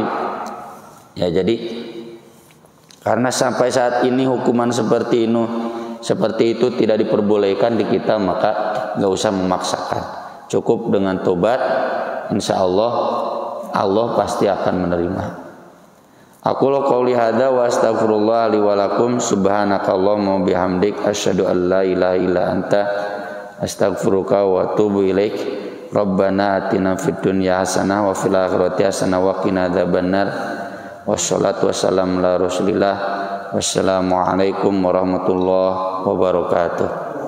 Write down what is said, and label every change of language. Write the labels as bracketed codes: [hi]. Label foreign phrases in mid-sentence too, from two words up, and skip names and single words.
[id] Ya, jadi karena sampai saat ini hukuman seperti itu tidak diperbolehkan di kita, maka nggak usah memaksakan. Cukup dengan tobat, [ar] إن شاء الله [id] pasti akan menerima. [ar] أقول قولي هذا وأستغفر الله لي ولكم سبحانك اللهم وبحمدك أشهد أن لا إله إلا أنت أستغفرك وأتوب إليك. ربنا آتنا في الدنيا حسنة وفي الآخرة حسنة وقنا عذاب النار. والصلاة والسلام على رسول الله. والسلام عليكم ورحمة الله وبركاته.